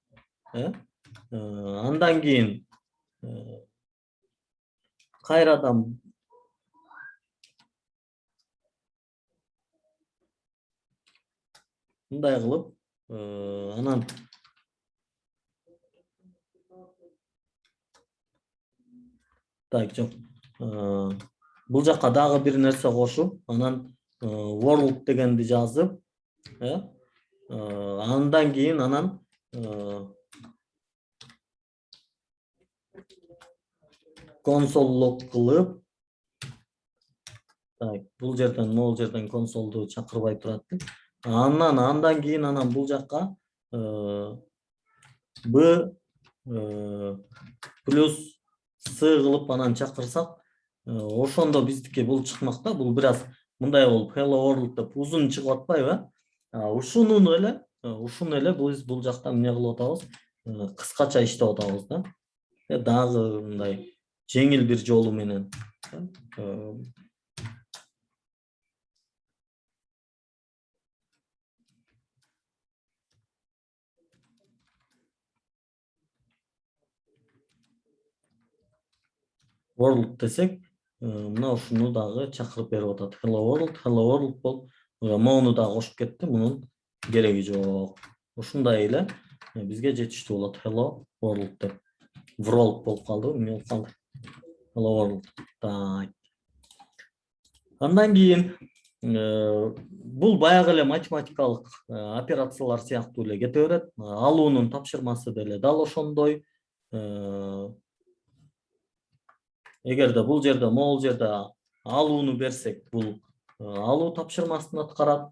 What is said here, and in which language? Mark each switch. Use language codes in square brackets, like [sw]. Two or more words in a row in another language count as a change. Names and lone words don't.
[ky] Андан кийин кайрадан мындай кылып, анан так жок. Бул жакка дагы бир нерсе кошуп, анан world дегенди жазып, андан кийин анан [en] console log [ky] кылып, так бул жерден могул жерден консолду чакырбай турат. Андан кийин анан бул жакка B плюс С кылып анан чакырсак, ошондо биздики бул чыкмак да. Бул бир аз мындай болуп [en] hello world [ky] деп узун чыгып атпайбы? Ушуну эле биз бул жакта эмне кылып атабыз? Кыскача иштеп атабыз да. Дагы мындай жеңил бир жолу менен. World десек, мына ушуну дагы чакырып берип атат. [en] Hello world [ky] болуп, моуну дагы кошуп кетти. Мунун кереги жок. Ушундай эле бизге жетиштүү болот. [en] Hello world [ky] деп. World болуп калды, эмне болуп калды? [en] Hello world. [ky] Так. Андан кийин бул баягы эле математикалык операциялар сыяктуу эле кете берет. Алуунун тапшырмасы деле дал ошондой. Эгерде бул жерде могул жерде алууну берсек, бул алуу тапшырмасын аткарат.